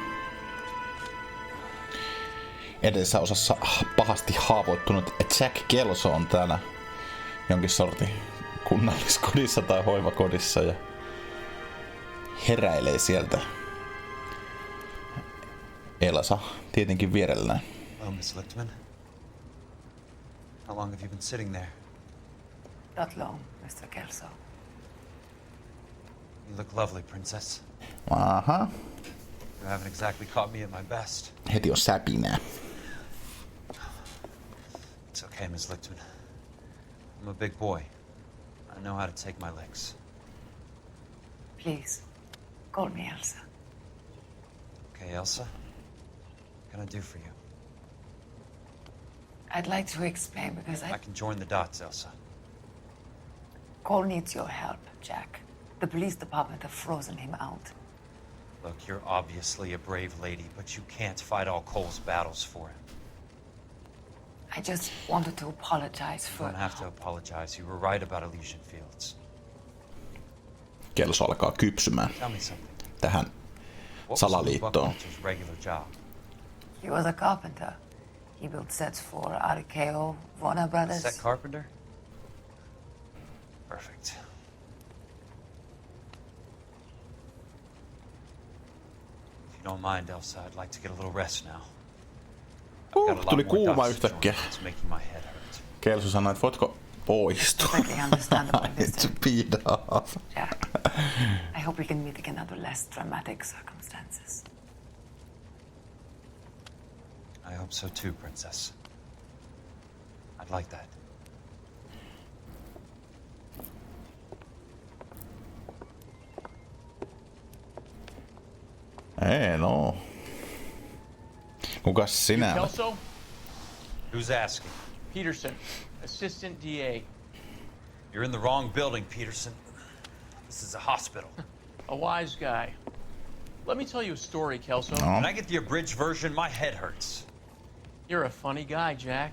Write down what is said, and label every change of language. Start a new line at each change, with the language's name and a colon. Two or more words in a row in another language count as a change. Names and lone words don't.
Finnish: Edellisessä osassa pahasti haavoittunut Jack Kelso on täällä jonkin sortin kunnalliskodissa tai hoivakodissa ja heräilee sieltä. Elsa tietenkin vierellään.
English: Hello, Miss Lichtman. How long have you been sitting there? Not long, Mr. Kelso. You look lovely, Princess. Aha. You haven't exactly caught me at my best.
Finnish: Heti on säpinää.
English: It's okay, Miss Lichtman. I'm a big boy. I know how to take my licks. Please, call me Elsa. Okay, Elsa? What can I do for you? I'd like to explain because I can join the dots, Elsa. Cole needs your help, Jack. The police department have frozen him out. Look, you're obviously a brave lady, but you can't fight all Cole's battles for him. I just wanted to apologize You for... don't have to apologize. You were right about Elysian Fields.
Finnish: Kelso alkaa kypsymään
English: Tell me something.
Finnish: tähän
English: What was
Finnish: salaliittoon.
English: Buckhalter's regular job? He was a carpenter. He built sets for RKO, Warner Brothers. Set carpenter? Perfect. If you don't mind, Elsa, I'd like to get a little rest now. I've got a lot
Finnish: Tuli
English: more
Finnish: kuuma
English: dots to join.
Finnish: yhtäkkiä.
English: It's making my head hurt.
Finnish: Kelso sanoi, että voitko poistua?
English: Perfectly understandable, I need to Mr. beat off. Jack. I hope we can meet again under less dramatic circumstances. I hope so too, Princess. I'd like that.
Finnish: Ei no. Kukas sinä olet? Kelso?
English: Who's asking? Peterson, Assistant DA. You're in the wrong building, Peterson. This is a hospital. A wise guy. Let me tell you a story, Kelso. No. Can I get the abridged version? My head hurts. You're a funny guy, Jack.